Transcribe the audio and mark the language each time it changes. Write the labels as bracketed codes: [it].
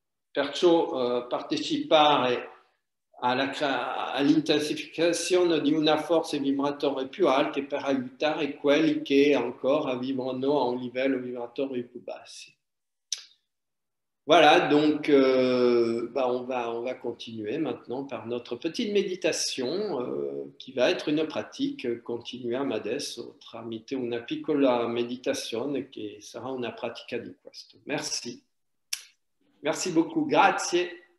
[it] Perciò partecipare all'intensificazione di una forza vibratore più alta per aiutare quelli che ancora vibrano a un livello vibratore più bassi. [fr] Voilà, donc on va continuer maintenant par notre petite méditation qui va être une pratique. [it] Continuiamo adesso tramite una piccola meditazione che sarà una pratica di questo. [fr] Merci. Merci beaucoup, [it] grazie.